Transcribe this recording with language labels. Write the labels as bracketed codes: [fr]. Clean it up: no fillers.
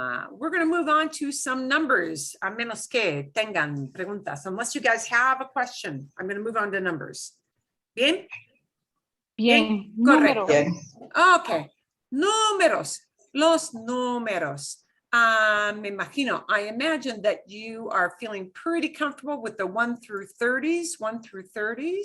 [en] We're going to move on to some numbers. [es] A menos que tengan preguntas. [en] Unless you guys have a question, I'm going to move on to numbers. [es] Bien. Bien, Correcto. número. Ok. Números. Los números. Me imagino, [en] I imagine that you are feeling pretty comfortable with the 1 through 30s, 1 through 30s.